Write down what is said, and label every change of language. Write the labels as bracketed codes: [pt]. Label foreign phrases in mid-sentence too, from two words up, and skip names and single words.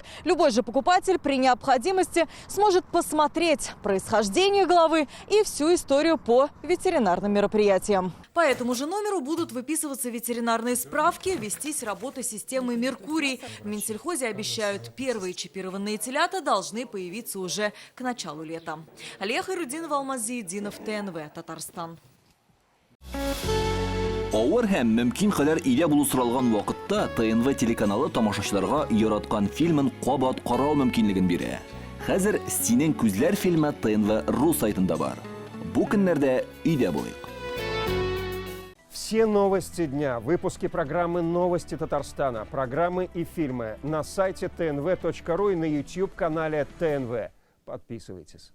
[ru] Любой же покупатель при необходимости сможет посмотреть происхождение головы и всю историю по ветеринарным мероприятиям. По этому же номеру будут выписываться ветеринарные справки, вестись работа системы «Меркурий». В Минсельхозе обещают, первые чипированные телята должны появиться уже к началу лета. Алия Хайрудинова, Алмаз Зиединов, ТНВ, Татарстан. [tt] Авыр һәм мөмкин кадәр илә булу соралган вакытта ТНВ телеканалы тамашачыларга яраткан фильмын кабат карау мөмкинлеген бирә. Хәзер «Синең күзләр» фильмы ТНВ.ру сайтында бар. Бу көннәрдә өйдә булыйк. [ru] Все новости дня, выпуски программы «Новости Татарстана», программы и фильмы на сайте tnv.ru и на YouTube-канале ТНВ. Подписывайтесь.